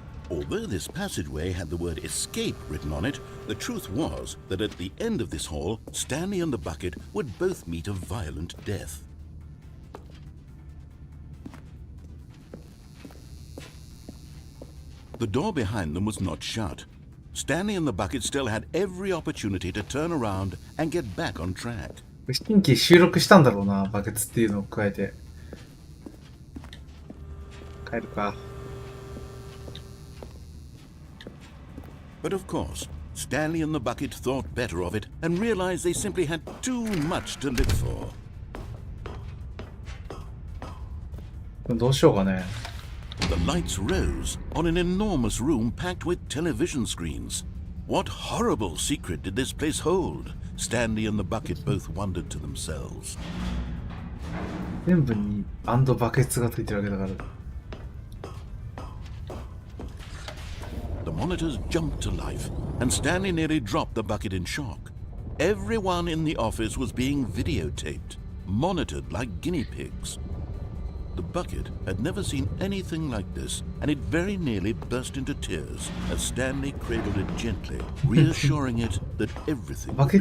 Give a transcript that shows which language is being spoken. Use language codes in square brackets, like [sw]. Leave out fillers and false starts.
[en] Although this passageway had the word escape written on it, the truth was that at the end of this hall, Stanley and the bucket would both meet a violent death. The door behind them was not shut. Stanley and the bucket still had every opportunity to turn around and get back on track. [ja] 新規収録したんだろうな、バケツっていうのを加えて。帰るか。 [en] But of course, Stanley and the bucket thought better of it and realized they simply had too much to live for. [ja] どうしようかね。 [en] The lights rose on an enormous room packed with television screens. What horrible secret did this place hold? Stanley and the bucket both wondered to themselves. [ja] 全部にババケツがついてるわけだから。 [en] The monitors jumped to life, and Stanley nearly dropped the bucket in shock. Everyone in the office was being videotaped, monitored like guinea pigs. The bucket had never seen anything like this, and it very nearly burst into tears as Stanley cradled it gently, reassuring it that everything would be fine.